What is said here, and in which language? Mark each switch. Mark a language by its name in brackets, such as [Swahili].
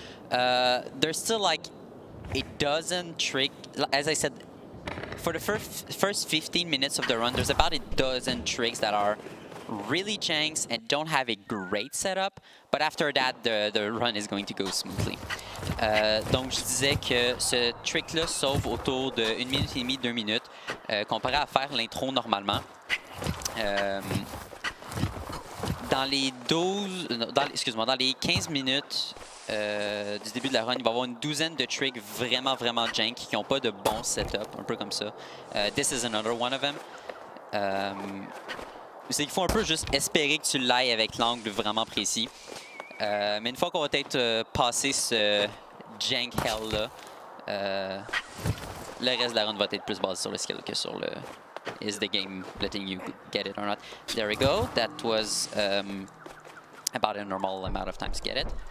[English] There's still like a dozen trick, as I said, for the first 15 minutes of the run, there's about a dozen tricks that are really janks and don't have a great setup, but after that, the run is going to go smoothly. [French] Donc je disais que ce trick-là sauve autour de 1 minute et demie, 2 minutes, comparé à faire l'intro normalement. dans les 12, excuse-moi, dans les 15 minutes du début de la run, il va y avoir une douzaine de tricks vraiment jank qui n'ont pas de bon setup, un peu comme ça. [English] This is another one of them. [French] C'est qu'il faut un peu juste espérer que tu l'ailles avec l'angle vraiment précis. Mais une fois qu'on va peut-être passer ce jank hell là, le reste de la run va être plus basé sur le skill que sur le [English] is the game letting you get it or not. There we go. That was about a normal amount of time to get it.